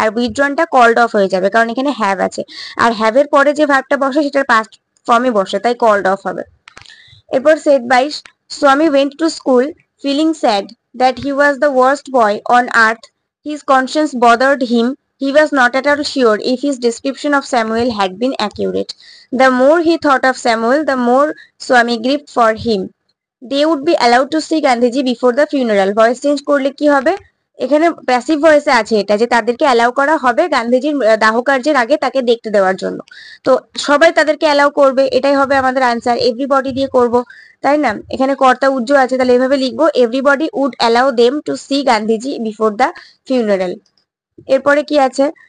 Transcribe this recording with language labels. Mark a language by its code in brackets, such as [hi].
[bn] আর উইথড্রনটা called off হয়ে যাবে কারণ এখানে হ্যাভ আছে, আর হ্যাভের পরে যে ভার্বটা বসে সেটার পাস্ট ফর্মে বসে, তাই কল্ড অফ হবে। এরপর সেট 22, [en] Swami went to school feeling sad that he was the worst boy on earth. His conscience bothered him. He was not at all sure if his description of Samuel had been accurate. The more he thought of Samuel, the more Swami grieved for him. They would be allowed to see Gandhiji before the funeral. [bn] Voice change করলে কি হবে? এখানে passive ভয়েসে আছে এটা যে তাদেরকে allow করা হবে গান্ধীজির দাহ কার্যের আগে তাকে দেখতে দেওয়ার জন্য। তো সবাই তাদেরকে অ্যালাউ করবে, এটাই হবে আমাদের আনসার। এভরিবডি দিয়ে করব, তাই না? এখানে কর্তা উজ্জ আছে, তাহলে এভাবে লিখবো, [en] Everybody would allow them to see Gandhiji before the funeral. [bn] এরপরে কি আছে?